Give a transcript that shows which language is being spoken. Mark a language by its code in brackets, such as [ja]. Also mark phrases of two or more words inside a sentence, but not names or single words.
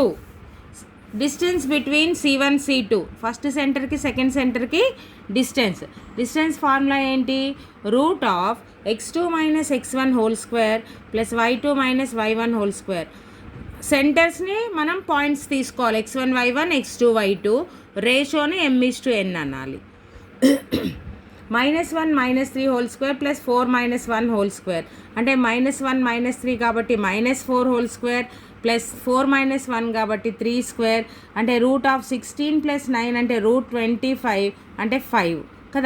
[en] distance between C1 C2 first centreki second centreki distance formula ఏంటి? x2 - x1 whole square + y2 - y1 whole square. [te] సెంటర్స్ని మనం పాయింట్స్ తీసుకోవాలి, x1 y1 x2 y2, రేషియోని m:n అనాలి. -1 - 3 [en] whole square [te] + 4 - 1 [en] whole square [te] అంటే -1 - 3 కాబట్టి -4 [en] whole square [te] + 4 - 1 కాబట్టి 3 స్క్వేర్ అంటే √16 + 9 అంటే √25 అంటే 5 కదా.